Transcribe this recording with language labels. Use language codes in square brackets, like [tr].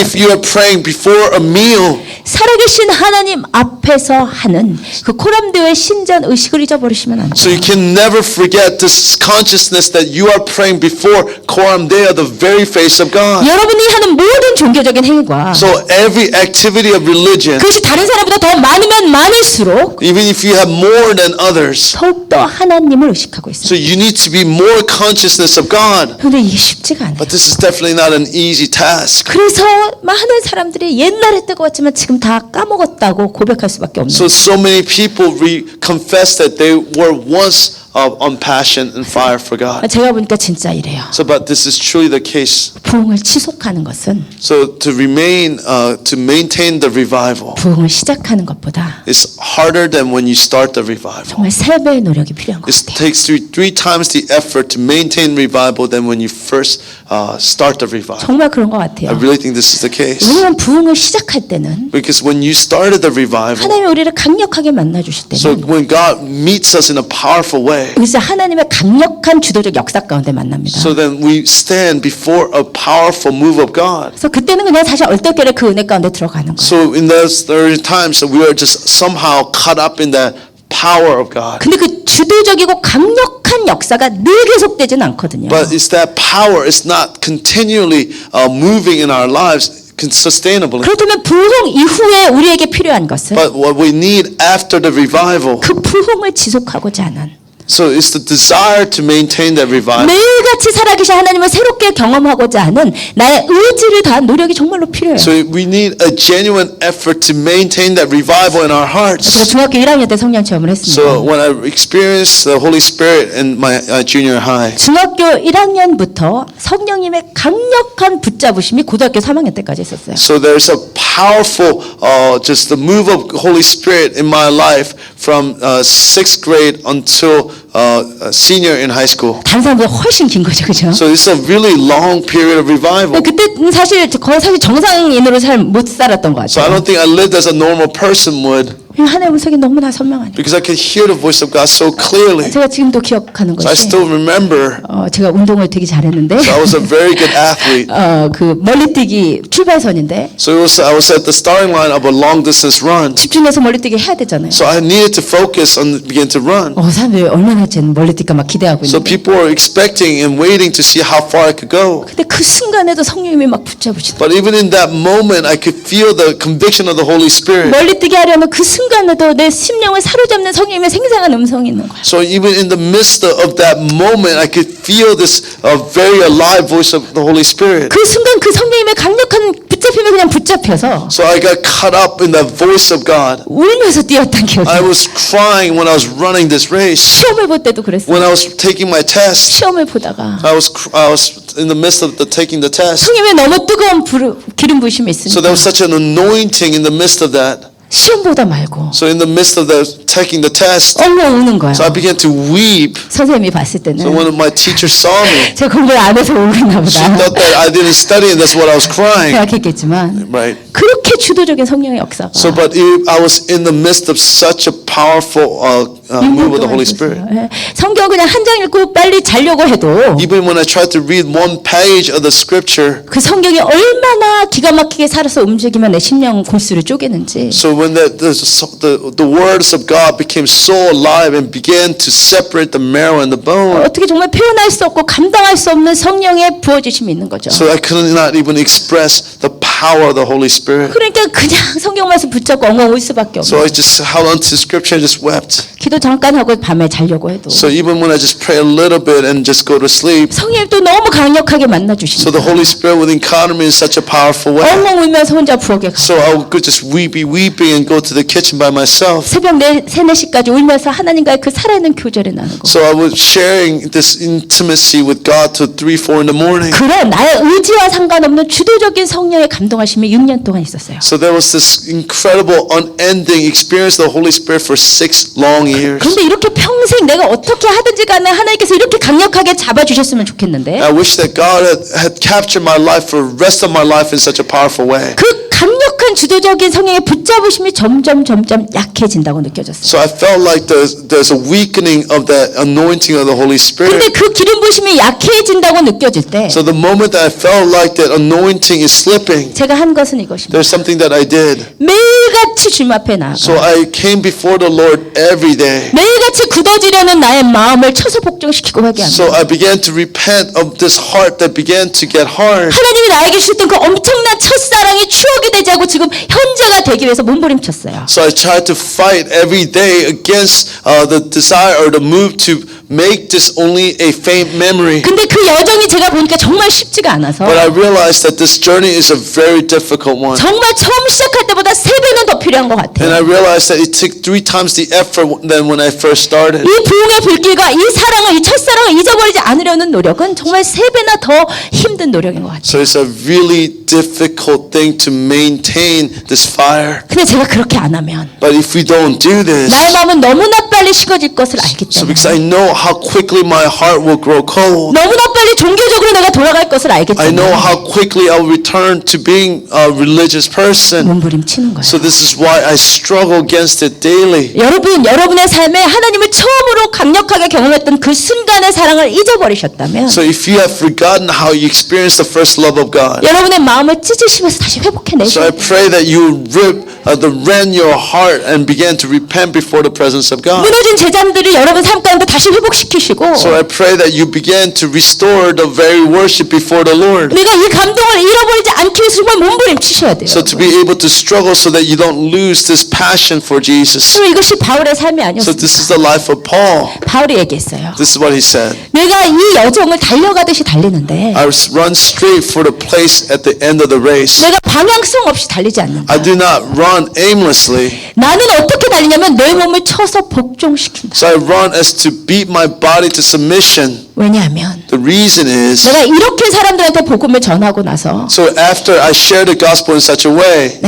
[en] if you are praying before a meal, [ko] 살아계신 하나님 앞에서 하는 그 코람드의 신전 의식을 잊어버리시면 안 [en] so [ko] 돼요. [en] you can never forget this consciousness that you are praying before Coram Deo, the very face of God. [ko] 여러분이 하는 모든 종교적인 행위가 [en] So every activity of religion, [ko] 그것이 다른 사람보다 더 많으면 많을수록 [en] even if you have more than others, [ko] 더욱더 하나님을 의식하고 있습니다. [en] so you need to be more consciousness of God. [ko] 그런데 이게 쉽지가 않아요. [en] But this is definitely not an easy task. [ko] 그래서 많은 사람들이 옛날에 뜨거웠지만 지금 다 까먹었다고 고백할 수밖에 없는 [en] So many people confess that they were once on passion and fire for God. [ko] 제가 보니까 진짜 이래요. [en] So, but this is truly the case. [ko] 부흥을 지속하는 것은 [en] So to maintain the revival [ko] 부흥을 시작하는 것보다 [en] is harder than when you start the revival. [ko] 정말 3배의 노력이 필요한 것 [en] It [ko] 같아요. [en] takes three times the effort to maintain revival than when you first start the revival. [ko] 정말 그런 것 [en] I [ko] 같아요. [en] really think this is the case. [ko] 왜냐하면 부흥을 시작할 때는 [en] Because when you started the revival, [ko] 하나님이 우리를 강력하게 만나주실 [en] so [ko] 때는 [en] when God meets us in a powerful way, [ko] 그래서 하나님의 강력한 주도적 역사 가운데 만납니다. [en] so then we stand before a powerful move of God. [ko] 그래서 그때는 그냥 사실 얼떨결에 그 은혜 가운데 들어가는 거예요. [en] So in those times, we are just somehow caught up in that power of God. [ko] 근데 그 주도적이고 강력한 역사가 늘 계속되지는 않거든요. [en] But it's that power is not continually moving in our lives sustainably. [ko] 그렇다면 부흥 이후에 우리에게 필요한 것은 [en] But what we need after the revival, [ko] 그 부흥을 지속하고자 하는 [en] so it's the desire to maintain that revival. [ko] 매일같이 살아계신 하나님을 새롭게 경험하고자 하는 나의 의지를 다한 노력이 정말로 필요해요. [en] So we need a genuine effort to maintain that revival in our [ko] 제가 [en] hearts. [ko] 중학교 1학년 때 성령 체험을 했습니다. [en] So when I experienced the Holy Spirit in my junior high, [ko] 중학교 1학년부터 성령님의 강력한 붙잡으심이 고등학교 3학년 때까지 있었어요. [en] so there's a powerful, just the move of Holy Spirit in my life from 6th grade until senior in high school. [ko] 다른 사람보다 훨씬 긴 거죠, 그죠? [en] So it's a really long period of revival. [ko] 그때 사실 거의 정상인으로 잘 못 살았던 것 [en] So I don't think I lived as a normal person would, [ko] 하나님의 음성이 너무나 선명하니까. [en] because I could hear the voice of God so clearly. [ko] 제가 지금도 기억하는 [en] So I [ko] 것이 [en] still remember. [ko] 제가 운동을 되게 잘했는데 [en] So I was a very good athlete. [ko] 그 멀리뛰기 출발선인데 [en] So I was at the starting line of a long distance run. [ko] 집중해서 멀리뛰기 해야 되잖아요. [en] So I needed to focus on begin to run. [ko] 사람들이 얼마나 쟤는 멀리뛸까 막 기대하고 [en] So [ko] 있는데 [en] people were expecting and waiting to see how far I could go. [ko] 근데 그 순간에도 성령님이 막 붙잡으시더라고요. [en] But even in that moment, I could feel the conviction of the Holy Spirit. [ko] 멀리뛰기 하려면 그 순간에도 내 심령을 사로잡는 성령님의 생생한 음성이 있는 거예요. [en] So even in the midst of that moment, I could feel this very alive voice of the Holy Spirit. [ko] 그 순간 그 성령님의 강력한 붙잡힘에 그냥 붙잡혀서 [en] So I got caught up in the voice of God. [ko] 울면서 뛰었던 기억이 [en] I [ko] 나요. [en] was crying when I was running this race. [ko] 시험을 볼 때도 그랬어요. [en] When I was taking my test, [ko] 시험을 보다가 [en] I was in the midst of taking the test. [ko] 성령님의 너무 뜨거운 기름 부심이 [en] So there was such an anointing in the midst of that. [ko] 시험보다 말고 [en] So in the midst of taking the test, [ko] 엉엉 우는 거예요. [en] so I began to weep. [ko] 선생님이 봤을 때는 [en] So when my teacher saw me, [ko] 제가 공부를 안 해서 울었나 [en] she [ko] 보다 [en] thought that I didn't study and that's what I was crying. [ko] 생각했겠지만 [en] Right. [ko] 그렇게 주도적인 성령의 역사가 [en] So, but I was in the midst of such a powerful move of the Holy Spirit. [ko] 예. 성경 그냥 한 장 읽고 빨리 자려고 해도 [en] Even when I tried to read one page of the scripture, [ko] 그 성경이 얼마나 기가 막히게 살아서 움직이면 내 심령 골수를 쪼개는지 [en] so when the words of God became so alive and began to separate the marrow and the bone, [ko] 어떻게 정말 표현할 수 없고 감당할 수 없는 성령의 부어주심이 있는 거죠. [en] so I could not even express the power of the Holy Spirit. [ko] 그러니까 그냥 성경 말씀 붙잡고 엉엉 울 수밖에 [en] So [ko] 없는. [en] I just held on to scripture and just wept. [ko] 기도 잠깐 하고 밤에 자려고 해도 [en] So even when I just pray a little bit and just go to sleep, [ko] 성령이 또 너무 강력하게 만나 [en] so [ko] 주시니까 [en] the Holy Spirit would encounter me in such a powerful way. [ko] 엉엉 울면서 혼자 부엌에 가. [en] So I would just be weeping and go to the kitchen by myself. [ko] 새벽 3-4시까지 울면서 하나님과의 그 살아있는 교제를 나누고 [en] So I was sharing this intimacy with God till 3-4 in the morning. [ko] 그런 나의 의지와 상관없는 주도적인 성령의 감동하심이 6년 동안 있었어요. [en] So there was this incredible, unending experience of the Holy Spirit for 6 long years. [ko] 그런데 이렇게 평생 내가 어떻게 하든지 간에 하나님께서 이렇게 강력하게 잡아주셨으면 좋겠는데 [en] I wish that God had captured my life for the rest of my life in such a powerful way. [ko] 그 강력한 강력한 주도적인 성령의 붙잡으심이 점점 약해진다고 느껴졌어요. [en] So I felt like there's a weakening of that anointing of the Holy Spirit. [ko] 근데 그 기름 부심이 약해진다고 느껴질 때 [en] So the moment that I felt like that anointing is slipping, [ko] 제가 한 것은 이것입니다. [en] there's something that I did. [ko] 매일같이 주님 앞에 나아가 [en] So I came before the Lord every day. [ko] 매일같이 굳어지려는 나의 마음을 쳐서 복종시키고 회개합니다. [en] So I began to repent of this heart that began to get hard. [ko] 하나님이 나에게 주셨던 그 엄청난 첫사랑이 추억이 되지 않고 지금 현재가 되기 위해서 몸부림쳤어요. [en] So I tried to fight every day against the desire or the move to make this only a faint memory. [ko] 근데 그 여정이 제가 보니까 정말 쉽지가 않아서 [en] But I realized that this journey is a very difficult one. [ko] 정말 처음 시작할 때보다 3배는 더 필요한 것 [en] And I [ko] 같아요. [en] realized that it took 3 times the effort than when I first started. [ko] 이 부흥의 불길과 이 사랑을, 이 첫사랑을 잊어버리지 않으려는 노력은 정말 3배나 더 힘든 노력인 것 같아요. [en] So it's a really difficult thing to maintain this fire. [ko] 근데 제가 그렇게 안 하면 [en] But if we don't do this, [ko] 나의 마음은 너무나 빨리 식어질 것을 알기 [en] so [ko] 때문에 [en] because I know how quickly my heart will grow cold. [ko] 너무나 빨리 종교적으로 내가 돌아갈 것을 알기 [en] I know [ko] 때문에 [en] how quickly I'll return to being a religious person. [ko] 몸부림치는 거예요. [en] So this is why I struggle against it daily. [ko] 여러분의 삶에 하나님을 처음으로 강력하게 경험했던 그 순간의 사랑을 잊어버리셨다면 [en] So if you have forgotten how you experienced the first love of God, [ko] 여러분의 마음을 찢으시면서 다시 [en] so [ko] 회복해내시고 [en] I pray that you rend your heart and begin to repent before the presence of God. [ko] 무너진 제자들을 여러분 삶 가운데 다시 회복시키시고 [en] So I pray that you begin to restore the very worship before the Lord. [ko] 내가 이 감동을 잃어버리지 않기 위해서 정말 몸부림치셔야 돼요. [en] So to be able to struggle so that you don't lose this passion for Jesus. [ko] 그럼 이것이 바울의 삶이 [en] So this [ko] 아니었습니까? [en] is the life of Paul. [ko] 바울이 얘기했어요. [en] This is what he said. [ko] 내가 이 여정을 달려가듯이 달리는데 [en] I run straight for the place at the end of the race. [ko] 내가 방향성 없이 달리지 않는다. [en] I do not run aimlessly. [ko] 나는 어떻게 달리냐면 내 몸을 쳐서 복종시킨다. [en] So I run as to beat my body to submission. [ko] 왜냐하면 [en] The reason is, [ko] 내가 이렇게 사람들한테 복음을 전하고 나서 [en] so after I share the gospel in such a way,